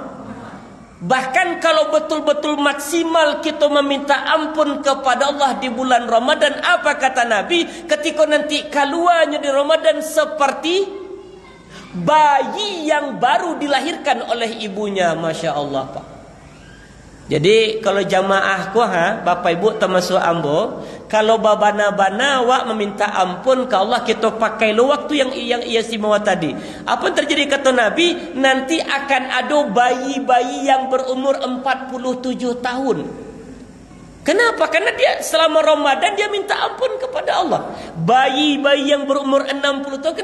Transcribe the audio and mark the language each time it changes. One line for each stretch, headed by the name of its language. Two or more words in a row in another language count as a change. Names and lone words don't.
Indonesian: Bahkan kalau betul-betul maksimal kita meminta ampun kepada Allah di bulan Ramadan, apa kata Nabi? Ketika nanti keluarnya di Ramadan seperti bayi yang baru dilahirkan oleh ibunya.
Arabic: ما شاء الله
Indonesian: Pak. Jadi kalau jamaah ku Bapak Ibu termasuk ambo, kalau
Minangkabau: babana-bana wak
Indonesian: meminta ampun ke Allah, kita pakai lo waktu yang istimewa tadi. Apa yang terjadi kata Nabi? Nanti akan ada bayi-bayi yang berumur 47 tahun. Kenapa? Karena dia selama Ramadan dia minta ampun kepada Allah. Bayi-bayi yang berumur 60 tahun.